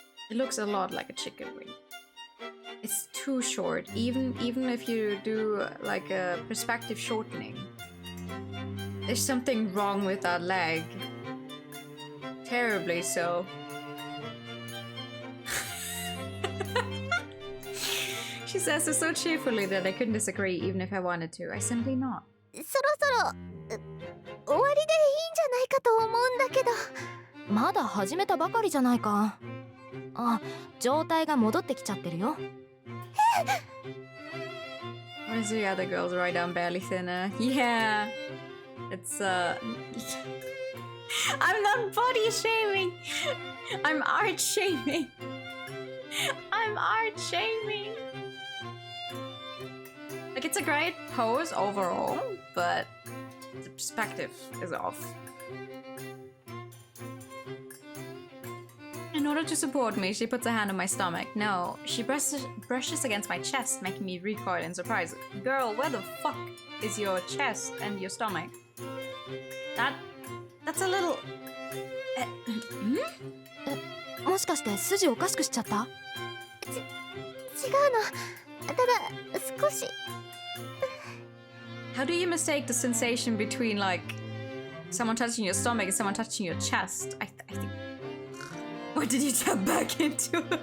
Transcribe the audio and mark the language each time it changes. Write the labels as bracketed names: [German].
[English] It looks a lot like a chicken wing. It's too short, even if you do like a perspective shortening. There's something wrong with that leg. Terribly so. She says it so cheerfully that I couldn't disagree even if I wanted to. I simply not. [Japanese] そろそろ終わりでいいんじゃないかと思うんだけど。まだ始めたばかりじゃないか。あ、状態が戻ってきちゃってるよ。 [English] Where's the other girls right down barely thinner? Yeah. It's I'm not body shaming. I'm art shaming. I'm art shaming. Like, it's a great pose overall, but the perspective is off. In order to support me, she puts a hand on my stomach. No, she brushes against my chest, making me recoil in surprise. Girl, where the fuck is your chest and your stomach? That's a little... [Japanese] もしかして筋おかしくしちゃった？違うの。ただ少し。 [English] How do you mistake the sensation between like someone touching your stomach and someone touching your chest? I think. What did you tap back into?